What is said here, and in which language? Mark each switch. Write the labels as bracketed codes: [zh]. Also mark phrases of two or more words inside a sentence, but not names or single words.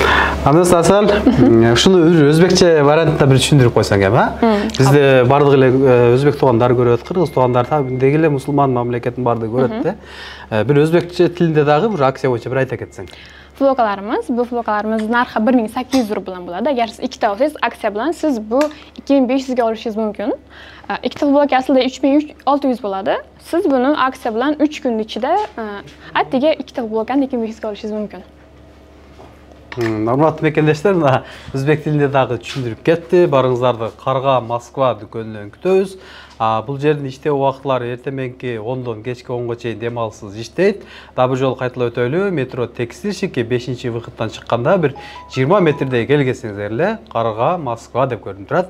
[ky] Аны сасал, ушуну өзбекче вариантта бир түшүндүрүп койсоң эми, бизде бардык эле өзбек туугандар көрөт, кыргыз туугандар деги эле мусулман мамлекеттин бардыгы көрөт да. Бир өзбекче тилинде дагы бир акция боюнча бир айта кетсең. Bu футболкаларымыз нархы 1800 рубль болот. Эгер сиз ikkita алсаңыз, акция менен сиз бу 2500 алышыңыз мүмкүн. [uz] Ikkita футболка aslida 3600 bo'ladi. Siz buni aksiya bilan 3 kun ichida attiga ikkita футболканы 2500 ga olishingiz mumkin. [ky] Урматтуу мекендештер, мына өзбек тилинде дагы түшүндүрүп кетти. Барыңыздарды Карга Москва дүкөнүнөн күтөбүз. Бул жердин иштөө убактылары эртеменки 10дон кечки 10го чейин дем алышсыз иштейт. Дагы бир жолу кайталап өтөлү. Метро Текстильщики 5-выходтан чыкканда бир 20 метрдей келгесиңиздер эле Карга Москва деп көрүнүп турат.